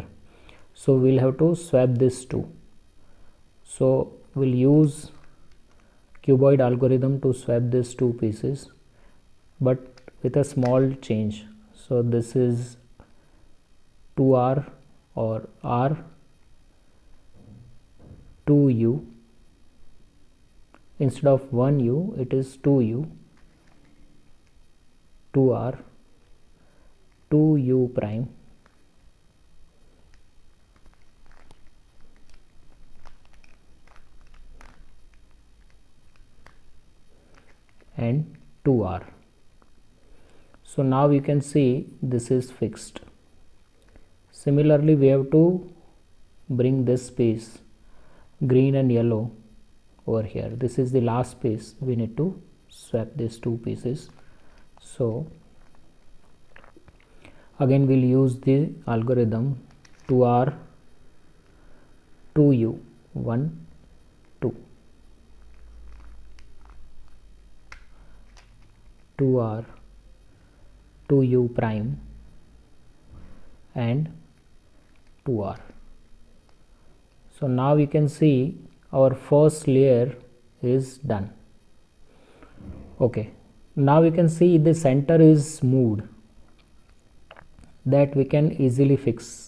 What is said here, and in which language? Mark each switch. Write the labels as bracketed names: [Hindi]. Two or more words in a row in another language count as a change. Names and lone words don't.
[English] So we'll have to swap this two. So we'll use cuboid algorithm to swap these two pieces, but with a small change. So this is 2r or r 2u, instead of 1u it is 2u, 2r 2u prime, and 2r. So now you can see this is fixed. Similarly we have to bring this piece, green and yellow, over here. This is the last piece, we need to swap these two pieces. So again we'll use the algorithm 2r 2u 1 2, 2r 2u prime and 2r. So now you can see our first layer is done. Okay, now you can see the center is moved, that we can easily fix.